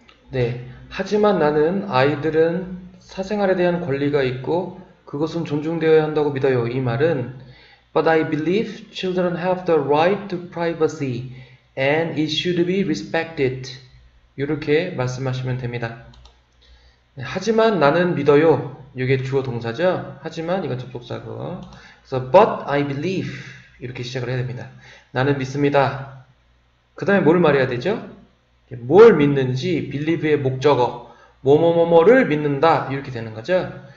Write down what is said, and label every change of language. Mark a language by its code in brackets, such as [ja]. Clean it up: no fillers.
[ko] 네, 하지만 나는 아이들은 사생활에 대한 권리가 있고 그것은 존중되어야 한다고 믿어요. 이 말은 [en] But I believe children have the right to privacy and it should be respected. [ko] 이렇게 말씀하시면 됩니다. 네, 하지만 나는 믿어요. 이게 주어 동사죠. 하지만 이건 접속사고. 그래서 [en] but I believe [ko] 이렇게 시작을 해야 됩니다. 나는 믿습니다. 그 다음에 뭘 말해야 되죠? 뭘 믿는지 believe의 목적어 뭐뭐뭐뭐를 믿는다 이렇게 되는 거죠.